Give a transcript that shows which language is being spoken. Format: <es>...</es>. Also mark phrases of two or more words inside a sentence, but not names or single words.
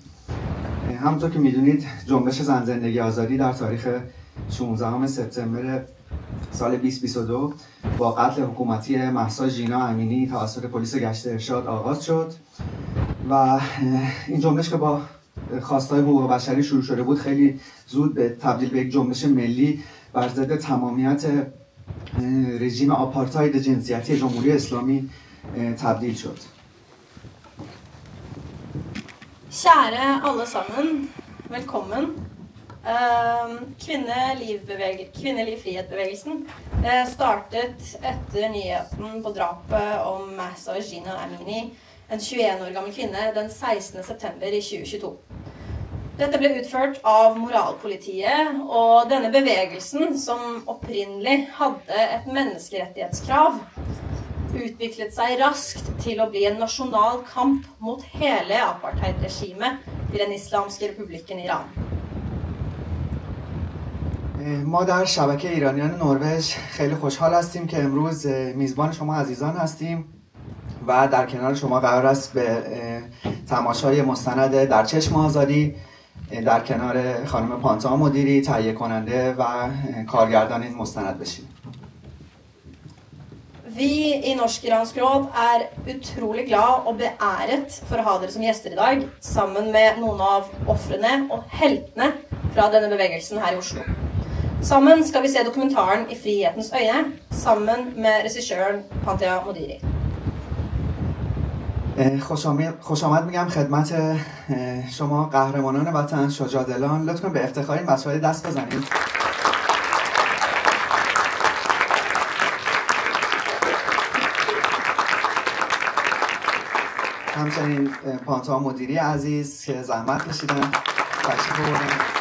<fa>همونطور که میدونید جنبش زن زندگی آزادی در تاریخ 16 سپتامبر سال 2022 با قتل حکومتی مهسا ژینا امینی توسط پلیس گشت ارشاد آغاز شد و این جنبش که با خواستای حقوق بشری شروع شده بود خیلی زود به تبدیل به یک جنبش ملی بر ضد تمامیت رژیم آپارتاید جنسیتی جمهوری اسلامی تبدیل شد.</fa> <no>Kjære alle sammen, velkommen. Kvinnelig frihet-bevegelsen startet etter nyheten på drapet om Mahsa Jina Amini, en 21 år gammel kvinne, den 16. september i 2022. Dette ble utført av moralpolitiet, og denne bevegelsen, som opprinnelig hadde et menneskerettighetskrav, utviklet seg raskt til å bli en nasjonal kamp mot hele apartheid-regimet til den islamske republikken Iran.</no> <fa>ما در شبکه ایرانیان نروژ خیلی خوشحال هستیم که امروز میزبان شما عزیزان هستیم و در کنار شما قرار است به تماشای مستند در چشم آزادی در کنار خانم پانتا مدیری تهیه کننده و کارگردان این مستند بشیم.</fa> <no>Vi i Norsk Iransk Råd utrolig glad og beæret for å ha dere som gjester i dag, sammen med noen av ofrene og heltene fra denne bevegelsen her i Oslo. Sammen skal vi se dokumentaren I frihetens øyne, sammen med regissøren Pantea Modiri.</no> <fa>خوش آمد میگم خدمت شما قهرمانان وطن، شجاع‌دلان. لطف کنید به افتخار این بچه‌ها دست بزنید. همچنین پانتا مدیری عزیز که زحمت کشیدن تشریف آوردن.</fa>